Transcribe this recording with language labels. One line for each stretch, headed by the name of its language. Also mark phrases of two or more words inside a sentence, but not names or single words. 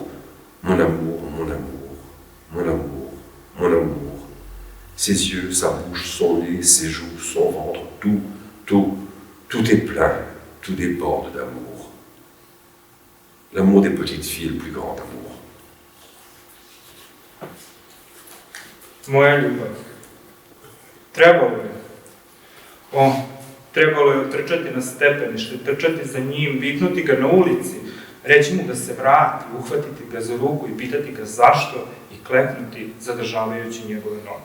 French: Mon amour, mon amour, mon amour, mon amour. Ses yeux, sa bouche, son nez, ses joues, son ventre, tout est plein, tout déborde d'amour. L'amour des petites filles est le plus grand amour.
Serbian: Moja ljubav. Trebalo je trčati na stepenište, trčati za njim, viknuti ga na ulici, reći mu da se vrati, uhvatiti ga za ruku i pitati ga zašto i kleknuti zadržavajući njegove noge.